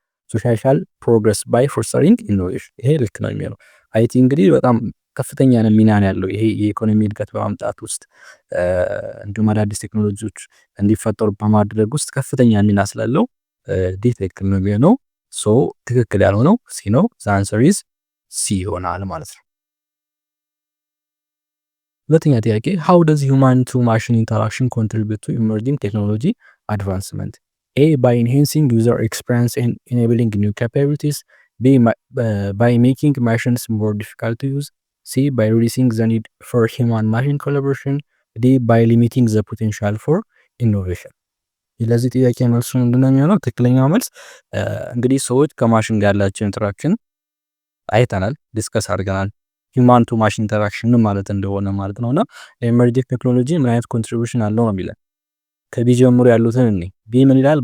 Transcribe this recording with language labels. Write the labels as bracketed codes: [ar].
[en] social progress by fostering innovation። [am] ይሄ ልክ ነው የሚለው አይቲ እንግዲህ በጣም ከፍተኛ ሚና ነው ያለው ይሄ የኢኮኖሚ እድገት በማምጣት ውስጥ እንዲሁም አዳዲስ ቴክኖሎጂዎች እንዲፈጠሩ በማድረግ ውስጥ ከፍተኛ ሚና ስላለው ዲ ትክክል ነው የሚሆነው። ሶ ትክክል ያልሆነው ሲ ነው። [en] the answer is [am] ሲ ይሆናል ማለት ነው። ሁለተኛ ጥያቄ [en] how does human to machine interaction contribute to emerging technology advancement? A. by enhancing user experience and enabling new capabilities. B. by making machines more difficult to use. C. by reducing the need for human machine collaboration. D. by limiting the potential for innovation። [am] ለዚህ ጥያቄ መልሱ ምንድነው የሚሆነው? ትክክለኛው መልስ እንግዲህ ሰዎች ከማሽን ጋር ያላቸው ኢንተራክሽን አይተናል፣ ዲስከስ አድርገናል። ሂውማን ቱ ማሽን ኢንተራክሽን ማለት እንደሆነ ማለት ነውና ኢመርጂንግ ቴክኖሎጂ ምን አይነት ኮንትሪቢዩሽን አለው ነው የሚለው። ከቢ ጀምሮ ያሉትን እኔ ቢ ምን ይላል?